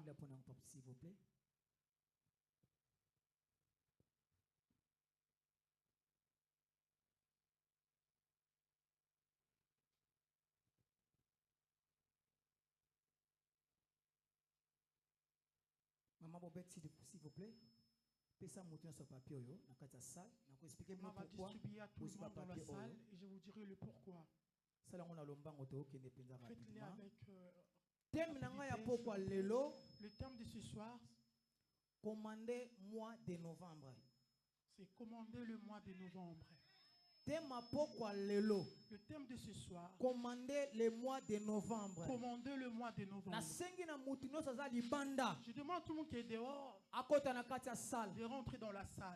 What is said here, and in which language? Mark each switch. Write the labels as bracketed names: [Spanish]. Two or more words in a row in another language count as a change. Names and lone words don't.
[French] S'il vous plaît. Maman Bobette, s'il vous plaît, pesa monter sur papier yo, [Lingala] na kati ya [French] salle, [Lingala] na ko [French] expliquer pourquoi. On va distribuer à tout le monde dans la salle et je vous dirai le pourquoi. [Lingala] Sala ngona lombango to kende penza [French] rapidement. Avec [Lingala] thème nanga ya pokwa lelo, [French] le thème de ce soir, commander mois de novembre. C'est commander le mois de novembre. Le thème de ce soir. Commander le mois de novembre. Commander le mois de novembre. Je demande à tout le monde qui est dehors de rentrer dans la salle.